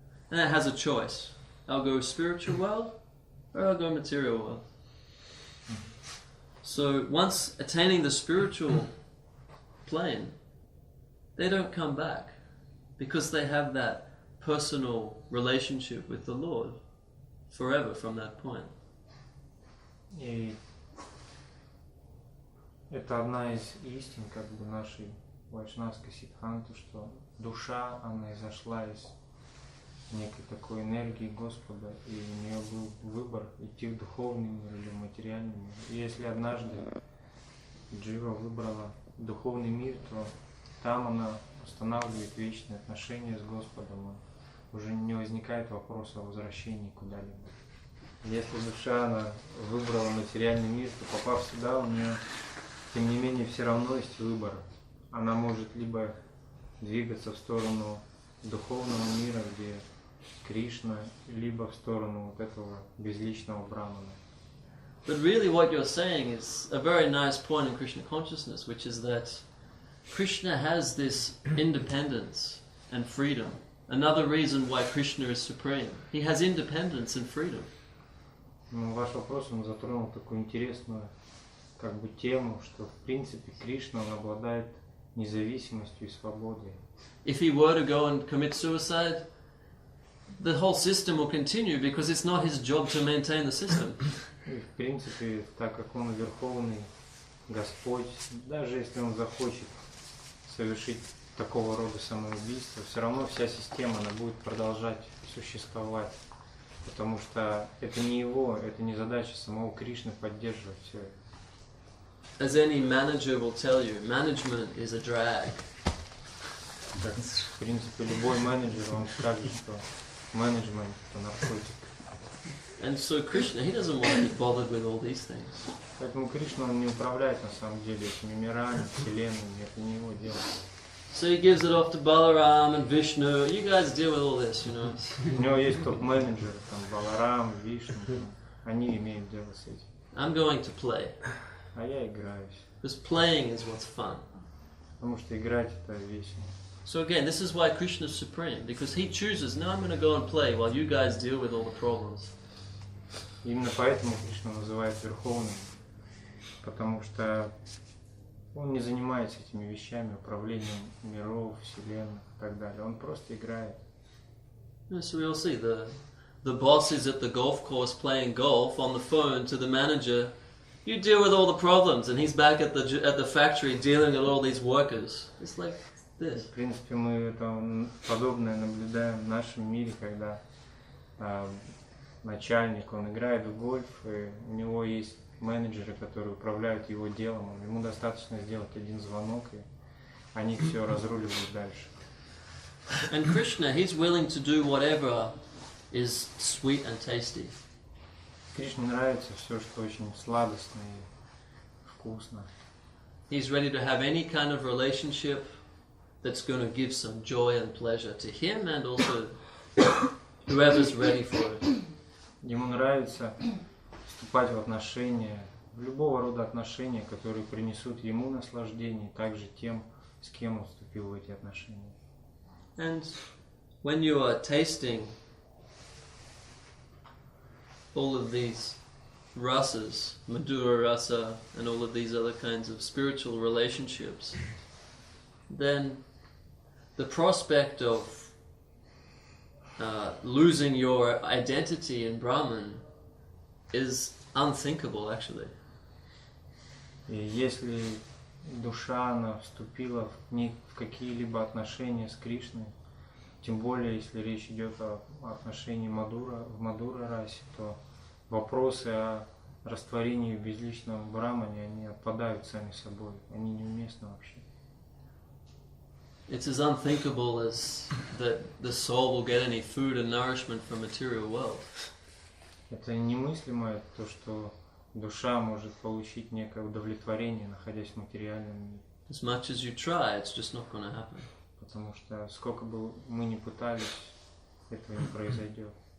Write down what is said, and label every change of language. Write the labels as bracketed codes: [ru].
[en] And it has a choice. I'll go spiritual world or I'll go material world. So once attaining the spiritual plane, they don't come back because they have that personal relationship with the Lord forever from that point. [ru] И это одна из истин, как бы, нашей вайшнавской сиддханты, что душа, она изошла из некой такой энергии Господа, и у нее был выбор идти в духовный мир или в материальный мир. И если однажды Джива выбрала духовный мир, то там она устанавливает вечные отношения с Господом, уже не возникает вопроса о возвращении куда-либо. Если душа, она выбрала материальный мир, то попав сюда, у нее, тем не менее, все равно есть выбор. Она может либо двигаться в сторону духовного мира, где Кришна, либо в сторону вот этого безличного Брахмана. [en] But really what you're saying is a very nice point in Krishna consciousness, which is that Krishna has this independence and freedom. Another reason why Krishna is supreme. He has independence and freedom. [ru] Ну, ваш вопрос, он затронул такую интересную, как бы, тему, что в принципе Кришна, он обладает независимостью и свободой. [en] If he were to go and commit suicide, the whole system will continue because it's not his job to maintain the system. [ru] И в принципе, так как он Верховный Господь, даже если он захочет совершить такого рода самоубийство, все равно вся система, она будет продолжать существовать. Потому что это не его, это не задача самого Кришны поддерживать все это. [en] As any manager will tell you, management is a drag. [ru] Как, в принципе, любой менеджер, он скажет, что менеджмент – это наркотик. [en] And so Krishna, he doesn't want to be bothered with all these things. [ru] Поэтому Кришна, он не управляет на самом деле этими мирами, вселенными, это не его дело. [en] So he gives it off to Balaram and Vishnu. You guys deal with all this, you know. [ru] У него есть топ-менеджеры, там, Баларам, Вишну, там, они имеют дело с этим. [en] I'm going to play. [ru] А я играюсь. [en] Because playing is what's fun. [ru] Потому что играть это весело. [en] So again, this is why Krishna is supreme, because he chooses, now I'm going to go and play while you guys deal with all the problems. [ru] Именно поэтому Кришна называет Верховным, потому что он не занимается этими вещами, управлением миров, вселенных и так далее. Он просто играет. [en] So we all see the boss is at the golf course playing golf on the phone to the manager. You deal with all the problems, and he's back at the factory dealing with all these workers. It's like this. [ru] В принципе, мы это подобное наблюдаем в нашем мире, когда начальник, он играет в гольф, и у него есть менеджеры, которые управляют его делом. Ему достаточно сделать один звонок, и они все разруливают дальше. [en] And Krishna, he's willing to do whatever is sweet and tasty. [ru] Кришне нравится все, что очень сладостно и вкусно. [en] He's ready to have any kind of relationship that's going to give some joy and pleasure to him and also whoever's ready for it. [ru] Ему нравится вступать в отношения, в любого рода отношения, которые принесут ему наслаждение, также тем, с кем он вступил в эти отношения. [en] And when you are tasting all of these rasas, Madhura rasa, and all of these other kinds of spiritual relationships, then the prospect of losing your identity in Brahman is unthinkable, actually. [ru] И если душа, она вступила в какие-либо отношения с Кришной, тем более, если речь идет о отношении в Мадура расе, то вопросы о растворении в безличном Брамане, они отпадают сами собой, они неуместны вообще. [en] It's as unthinkable as that the soul will get any food and nourishment from material world. [ru] Это немыслимо, то, что душа может получить некое удовлетворение, находясь в материальном мире. [en] As much as you try, it's just not going to happen. [ru] Потому что сколько бы мы ни пытались, этого не произойдет.